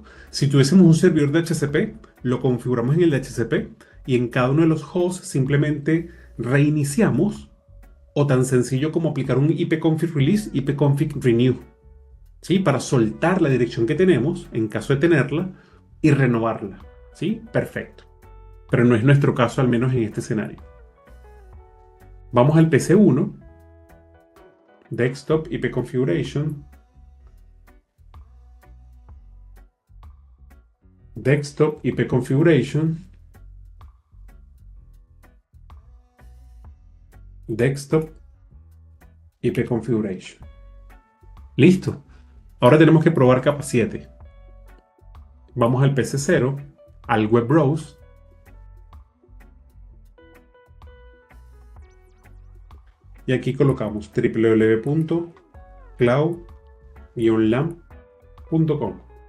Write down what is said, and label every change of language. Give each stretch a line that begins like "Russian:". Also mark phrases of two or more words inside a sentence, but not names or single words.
Spanish: Si tuviésemos un servidor de HCP, lo configuramos en el de HCP y en cada uno de los hosts simplemente reiniciamos, o tan sencillo como aplicar un
English: ipconfig release, ipconfig renew,
Spanish: ¿sí? Para soltar la dirección que tenemos, en caso de tenerla, y renovarla, ¿sí? Perfecto. Pero no es nuestro caso, al menos en este escenario. Vamos al PC1,
English: Desktop IP Configuration. Desktop IP Configuration. Desktop IP Configuration.
Spanish: Listo. Ahora tenemos que probar capa 7. Vamos al PC0, al
English: Web Browse.
Spanish: Y aquí colocamos www.cloud-lamp.com.